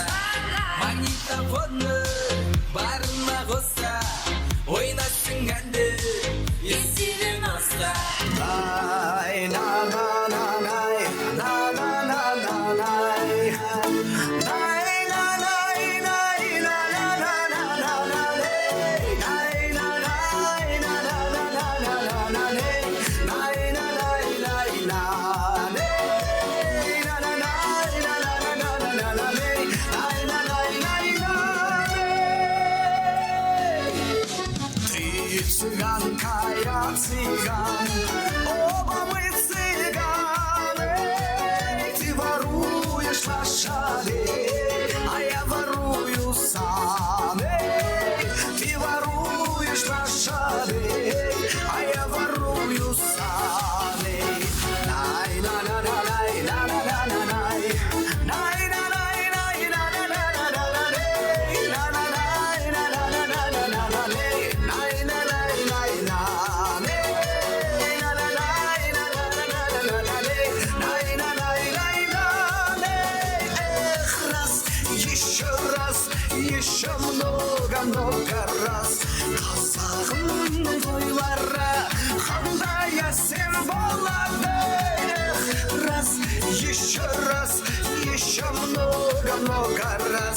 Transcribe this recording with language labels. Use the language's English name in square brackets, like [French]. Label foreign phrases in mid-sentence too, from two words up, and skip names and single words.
[Kazakh] Магнитофонны барына қоса, ойнасың әнді из 90. Ай, на на на най, на на на на най. Най, на най, най, на на на на на на най. Най, на най, на на на на на на на най. Най, на най, най, на най. На на най, на на на на на на на най. Най, на най, най, на най. [Russian] Ты цыганка, я цыган, оба мы цыганы. Ты воруешь лошадей, а я ворую саней. Ты воруешь лошадей, а я ворую саней. Най, на на на най, на на на на най. Най, на най, най, на на на на на на най. На на най, на на на на на на на най. Най, на най, най, на най. На на най, на на на на на на на най. Най, на най, най, на най. Эх, раз, еще много раз. [Kazakh] Қазағымның тойлары қандай әсем болады. [Russian] Раз, еще много раз.